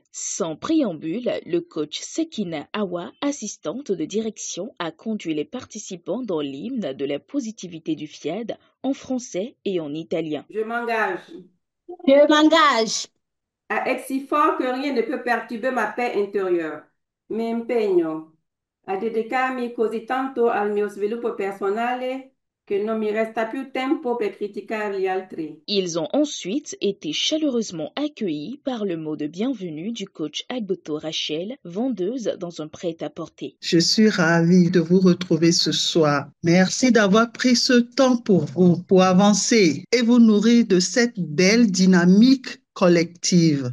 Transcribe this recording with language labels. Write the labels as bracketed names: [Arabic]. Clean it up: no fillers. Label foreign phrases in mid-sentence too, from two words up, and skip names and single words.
[French] Sans préambule, le coach Sekina Awa, assistante de direction, a conduit les participants dans l'hymne de la positivité du FIAD en français et en italien. Je m'engage Je m'engage a être si fort que rien ne peut perturber ma paix intérieure. [Italian] Mi impegno a dedicarmi così tanto al mio sviluppo personale che non mi resta più tempo per criticare gli altri. [French] Ils ont ensuite été chaleureusement accueillis par le mot de bienvenue du coach Agboto Rachel, vendeuse dans un prêt-à-porter. Je suis ravie de vous retrouver ce soir. Merci d'avoir pris ce temps pour vous, pour avancer et vous nourrir de cette belle dynamique collective.